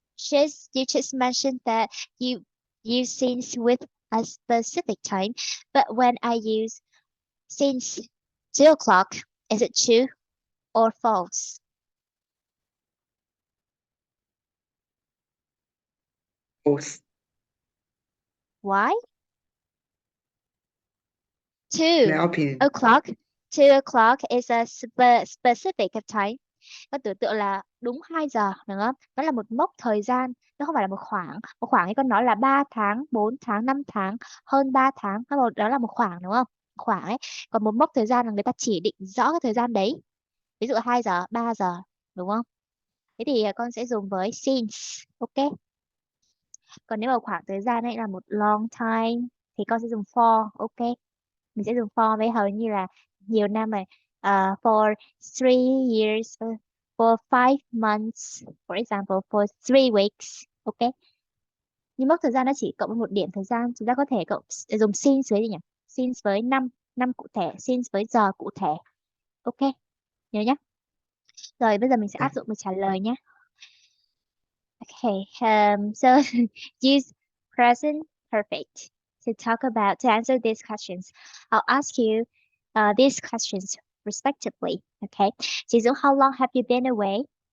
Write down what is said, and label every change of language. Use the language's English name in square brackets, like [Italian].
[English] You just mentioned that you use since with a specific time, but when I use since 2 o'clock, is it true or false? Post. Why? My Two opinion. o'clock. 2 o'clock is a specific of time. [Vietnamese] Có tưởng tượng là đúng 2 giờ, đúng không? Nó là một mốc thời gian, nó không phải là một khoảng. Một khoảng thì con nói là 3 tháng, 4 tháng, 5 tháng, hơn 3 tháng. Đó là một khoảng đúng không? Khoảng ấy. Còn một mốc thời gian là người ta chỉ định rõ cái thời gian đấy. Ví dụ 2 giờ, 3 giờ, đúng không? Thế thì con sẽ dùng với since, ok? Còn nếu mà khoảng thời gian ấy là một long time thì con sẽ dùng for, ok? Mình sẽ dùng for với hầu như là nhiều năm rồi. For 3 years, for 5 months, for example, for 3 weeks, ok? Nhưng mốc thời gian nó chỉ cộng với một điểm thời gian, chúng ta có thể dùng since với gì nhỉ? Since với năm, năm cụ thể, since với giờ cụ thể, ok? Nhớ nhé. Rồi bây giờ mình sẽ áp dụng để trả lời nhé. [English] Okay, so use present perfect to answer these questions. I'll ask you these questions respectively. Okay, Jisoo, how long have you been away?